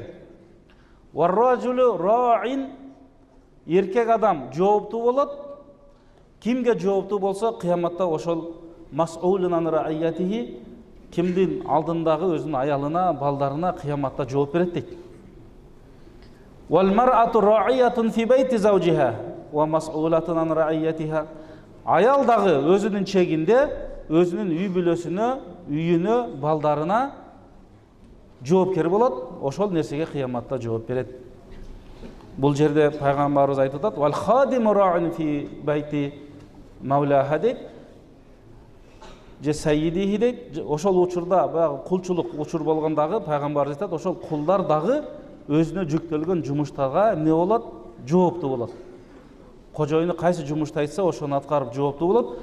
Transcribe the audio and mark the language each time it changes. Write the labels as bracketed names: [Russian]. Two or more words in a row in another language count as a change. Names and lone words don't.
[Arabic] والرجل راع, [Kyrgyz] эркек адам жооптуу болот. Кимге жооптуу болсо, кыяматта ошол [Arabic] مسؤول عن رعيته, [Kyrgyz] кимдин алдындагы өзүнүн аялына, балдарына кыяматта жооп берет дейт. [Arabic] والمرأة راعية في بيت زوجها ومسؤولة عن رعيتها. [Kyrgyz] Аял дагы өзүнүн чегинде, өзүнүн үй бүлөсүнө, үйүнө, балдарына жоопкер болот. Ошол нерсеге кыяматта жооп берет. Бул жерде пайгамбарыбыз айтып атат: [Arabic] "والخادم راع في بيت مولاها" [Kyrgyz] дейт. Же сайидихи дейт. Ошол учурда баягы кулчулук учур болгондагы пайгамбарыбыз айтат, ошол кулдар дагы өзүнө жүктөлгөн жумуштарга эмне болот? Жооптуу болот. Кожоюну кайсы жумушту айтса, ошону аткарып жооптуу болот.